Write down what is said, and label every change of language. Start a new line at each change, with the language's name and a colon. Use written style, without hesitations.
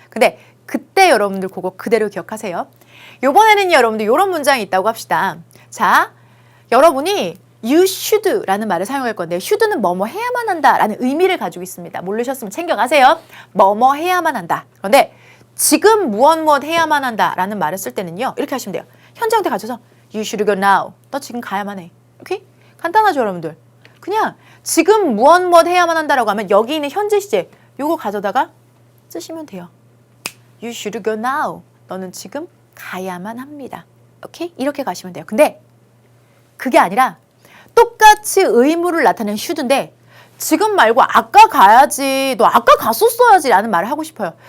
Korean: 근데 그때 여러분들 그거 그대로 기억하세요. 요번에는 여러분들 이런 문장이 있다고 합시다. 자, 여러분이 you should라는 말을 사용할 건데 should는 뭐뭐 해야만 한다라는 의미를 가지고 있습니다. 모르셨으면 챙겨가세요. 뭐뭐 해야만 한다. 그런데 지금 무엇 해야만 한다라는 말을 쓸 때는요. 이렇게 하시면 돼요. 현재 형태 가져서
English: you should go now.
Korean: 너 지금 가야만 해. 오케이? 간단하죠, 여러분들. 그냥 지금 무엇 해야만 한다라고 하면 여기 있는 현재 시제 요거 가져다가 쓰시면 돼요.
English: You should go now.
Korean: 너는 지금 가야만 합니다. 오케이? 이렇게 가시면 돼요. 근데 그게 아니라 똑같이 의무를 나타내는 should인데 지금 말고 아까 가야지, 너 아까 갔었어야지 라는 말을 하고 싶어요.